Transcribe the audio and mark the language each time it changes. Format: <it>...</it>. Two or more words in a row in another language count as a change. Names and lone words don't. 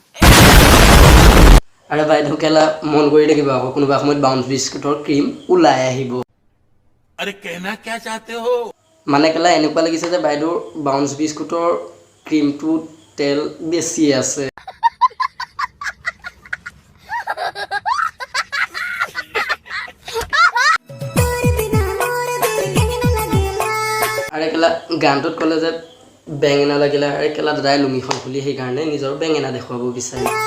<as>আৰু বাইদেউ কেলা মন কৰি দেখিব আকৌ কোনোবা সময়ত বাউন্স বিস্কুটৰ ক্ৰীম ওলাই আহিব</as> <hi>अरे कहना क्या चाहते हो</hi> <as>মানে কেলা এনেকুৱা লাগিছে যে বাইদেউৰ বাউন্স বিস্কুটৰ ক্ৰীমটো তেল বেছি আছে আরে কেলা গানটোত কলে যে বেঙেনা লাগিলে আরে কেলা দাদাই লুঙিখন খুলি সেই কাৰণে নিজৰ বেঙেনা দেখুৱাব বিচাৰে</as>